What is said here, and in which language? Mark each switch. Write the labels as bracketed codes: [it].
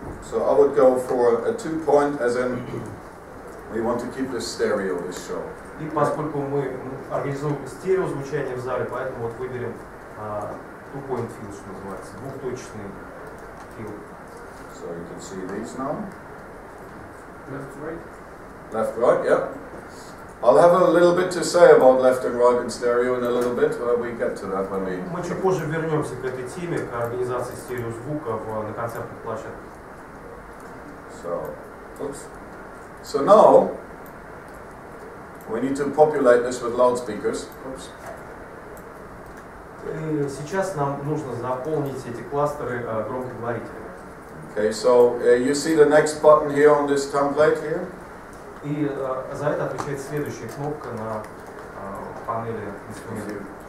[en] So I would go for a 2-point, as in we want to keep this stereo, this show. [ru] И поскольку мы организуем стереозвучание в зале, поэтому вот выберем two-point field, что называется, двухточечный field. [en] So you can see these now. Left, right. Left, right, yeah. I'll have a little bit to say about left and right in stereo in a little bit. We get to that when we... [ru] Мы чуть позже вернемся к этой теме, к организации стереозвука на концертных площадках. [en] So now we need to populate this with loudspeakers. Oops. [ru] И сейчас нам нужно заполнить эти кластеры громкоговорителями. [en] Okay, so you see the next button here on this template here? [ru] И за это отвечает следующая кнопка на панели инструментов.